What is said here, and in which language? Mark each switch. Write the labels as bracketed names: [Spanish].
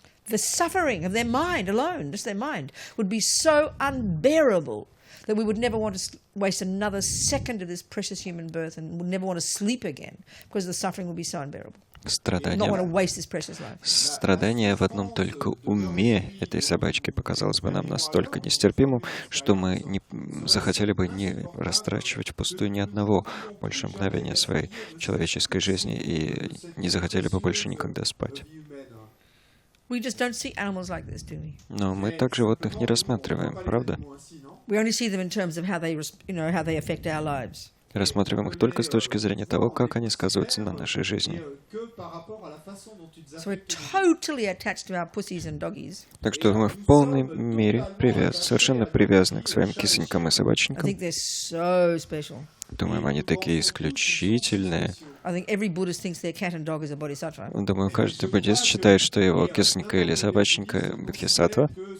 [English] the suffering of their mind alone, just their mind, would be so unbearable that we would never want to waste another second of this precious human birth and would never want to sleep again because the suffering would be so unbearable. Not want to waste this precious life. [Russian] Страдание в одном только уме этой собачки показалось бы нам настолько нестерпимым, что мы не захотели бы не растрачивать впустую ни одного больше мгновения своей человеческой жизни и не захотели бы больше никогда спать. [English] We just don't see animals like this, do we? [Russian] Но мы так животных не рассматриваем, правда? [English] We only see them in terms of how they, how they affect our lives. [Russian] Рассматриваем их только с точки зрения того, как они сказываются на нашей жизни. [English] So we're totally attached to our pussies and doggies. [Russian] Так что мы в полной мере совершенно привязаны к своим кисонькам и [English] I [Russian] собаченькам. [English] think they're so special. [Russian] Думаем, они такие исключительные. [English] I think every Buddhist thinks their cat and dog is a bodhisattva. [Russian] Думаю, каждый буддист считает, что его кисонька или собаченька — бодхисаттва.